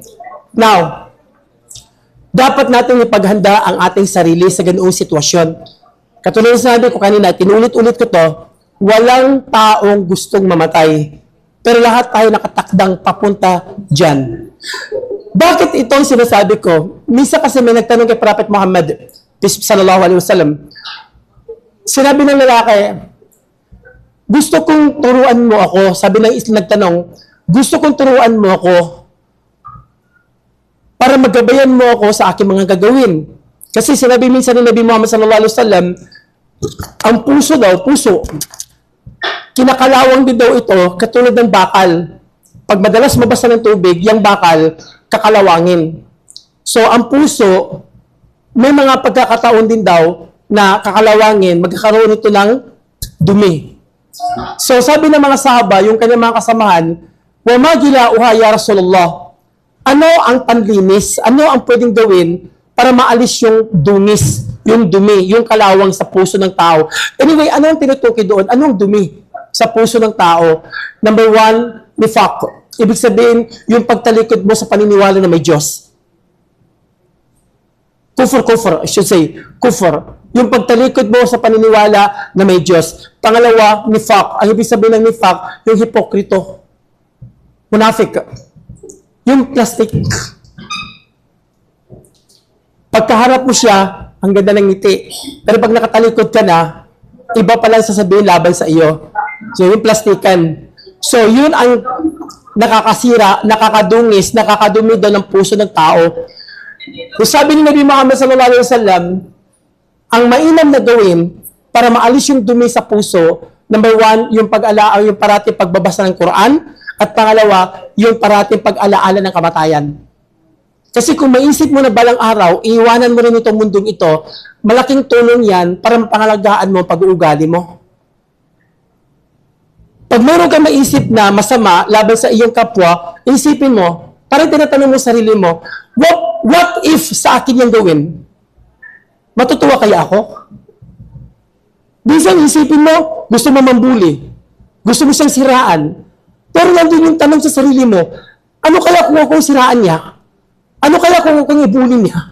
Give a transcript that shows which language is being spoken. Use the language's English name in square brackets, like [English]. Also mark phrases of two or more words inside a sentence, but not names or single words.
[Filipino] Now, dapat natin ipaghanda ang ating sarili sa ganoong sitwasyon. Katulad na sinabi ko kanina, tinulit-ulit ko to, walang taong gustong mamatay. Pero lahat tayo nakatakdang papunta dyan. Bakit itong sinasabi ko? Misa kasi may nagtanong kay Prophet Muhammad, [Arabic] صلى الله عليه وسلم, [Filipino] sinabi ng lalaki, gusto kong turuan mo ako, sabi ng isang nagtanong, gusto kong turuan mo ako para magabayan mo ako sa aking mga gagawin. Kasi sinabi minsan ni Nabi Muhammad [Arabic] صلى الله عليه وسلم, [Filipino] ang puso, kinakalawang din daw ito katulad ng bakal. Pag madalas mabasa ng tubig, yung bakal, kakalawangin. So, ang puso, may mga pagkakataon din daw na kakalawangin, magkakaroon ito ng dumi. So, sabi ng mga sahaba, yung kanyang mga kasamahan, [Arabic] وَمَا جِلَاؤُهَا يَا رَسُولَ اللَّهِ. [Filipino] Ano ang panlinis? Ano ang pwedeng gawin para maalis yung dungis, yung dumi, yung kalawang sa puso ng tao? Anyway, ano ang tinutukoy doon? Anong dumi sa puso ng tao? [English] Number one, [Filipino] nifaq. Ibig sabihin, yung pagtalikod mo sa paniniwala na may Diyos. Kufr, [English] I should say. [Filipino] Kufr. Yung pagtalikod mo sa paniniwala na may Diyos. Pangalawa, nifaq. Ang ibig sabihin ng nifaq, yung hipokrito. Munafik. Yung plastic. Pagkaharap mo siya, ang ganda ng ngiti. Pero pag nakatalikod ka na, iba palang sasabihin laban sa iyo. So, yung plastikan. So, yun ang nakakasira, nakakadungis, nakakadumi daw ng puso ng tao. So, sabi ni Nabi Muhammad [Arabic] صلى الله عليه وسلم, [Filipino] ang mainam na gawin para maalis yung dumi sa puso, [English] number one, [Filipino] yung pag-alaala, yung parating pagbabasa ng Quran, at pangalawa, yung parating pag-alaala ng kamatayan. Kasi kung maisip mo na balang araw, iiwanan mo rin itong mundong ito, malaking tulong yan para mapangalagaan mo ang pag-uugali mo. Pag meron kang maisip na masama laban sa iyong kapwa, isipin mo, parang tinatanong mo sa sarili mo, [English] what if [Filipino] sa akin yung gawin? Matutuwa kaya ako? Minsan isipin mo, gusto mo mambuli, gusto mo siyang siraan, pero nandun yung tanong sa sarili mo, ano kaya kung akong siraan niya? Ano kaya kung akong ibuli niya?